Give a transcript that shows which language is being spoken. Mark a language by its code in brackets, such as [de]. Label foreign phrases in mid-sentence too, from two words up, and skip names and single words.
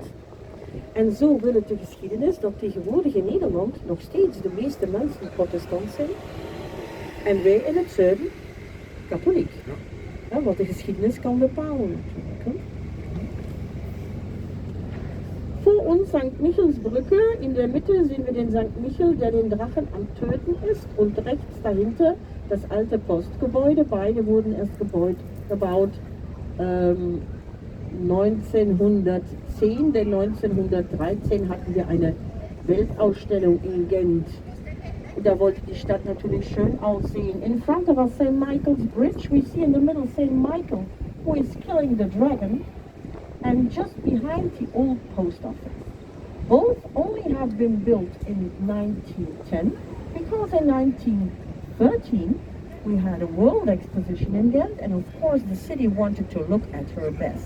[nl] En zo wil het de geschiedenis dat tegenwoordig in Nederland nog steeds de meeste mensen protestant zijn. En wij in het zuiden katholiek. Ja, wat de geschiedenis kan bepalen natuurlijk. Hè. Voor ons St. [de] Michelsbrücke, in der Mitte sehen wir den St. Michel, der den Drachen am Töten ist, und rechts dahinter das alte Postgebäude. Beide wurden erst gebaut 1910, denn 1913 hatten wir eine Weltausstellung in Gent. Da wollte die Stadt natürlich schön aussehen. [en] In front of us, St. Michael's Bridge, we see in the middle St. Michael, who is killing the dragon, and just behind the old post office. Both only have been built in 1910, because in 1913 we had a world exposition in Ghent, and of course the city wanted to look at her best.